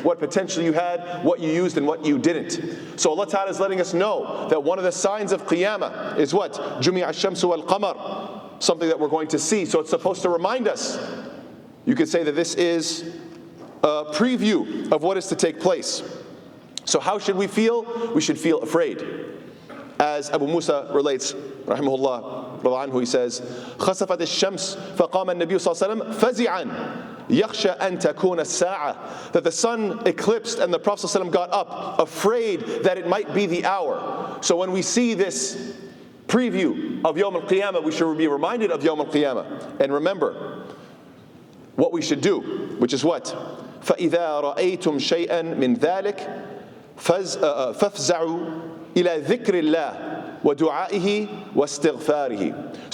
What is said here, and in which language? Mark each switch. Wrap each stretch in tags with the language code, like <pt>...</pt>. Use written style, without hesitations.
<en>What potential you had, what you used, and what you didn't. So Allah Ta'ala is letting us know that one of the signs of Qiyamah is what?</en> <ar>Jumi'a ash-shamsu wal-qamar.</ar> <en>Something that we're going to see. So it's supposed to remind us. You could say that this is a preview of what is to take place. So how should we feel? We should feel afraid. As Abu Musa relates, rahimahullah, anhu, he says,</en> <ar>خَسَفَتِ الشَّمْسِ فَقَامَ النَّبِيُّ صَلَّى اللَّهُ عَلَيْهِ وَسَلَّمَ فَزِعًا يَخْشَى أَن تَكُونَ السَّاعَةِ.</ar> <en>That the sun eclipsed and the Prophet ﷺ got up, afraid that it might be the hour. So when we see this preview of Yawm al-Qiyamah, we should be reminded of Yawm al-Qiyamah. And remember what we should do, which is what?</en> <ar>فَإِذَا رَأَيْتُمْ شَيْئًا مِنْ ذَلِكَ فَافْزَعُوا إِلَى ذِكْرِ اللَّهِ وَدُعَائِهِ وَاسْتِغْفَارِهِ.</ar>